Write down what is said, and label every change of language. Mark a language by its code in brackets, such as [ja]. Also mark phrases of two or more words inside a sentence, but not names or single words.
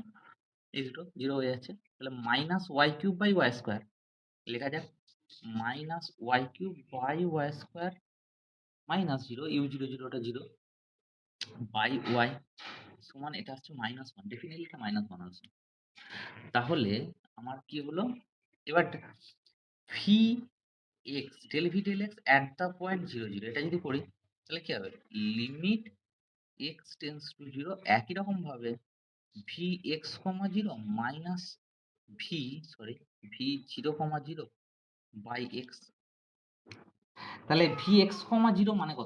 [bn] এই দুটো 0 হয়ে যাচ্ছে। তাহলে [en] minus y³ by y² [bn] লেখা যাক [en] minus y³ by y² minus 0 u 0, 0 [bn] টা [en] 0 by y [bn] সমান এটা হচ্ছে -1 ডেফিনিটলি এটা -1 আসবে। তাহলে আমার কি হলো? এবার vx [en] del v del x at the point 0, 0 [bn] এটা যদি করি তাহলে কি হবে? [en] limit x tends to 0 [bn] একই রকম ভাবে [en] vx, 0 minus v 0, 0 by x. [bn] তাহলে vx, 0 মানে কত?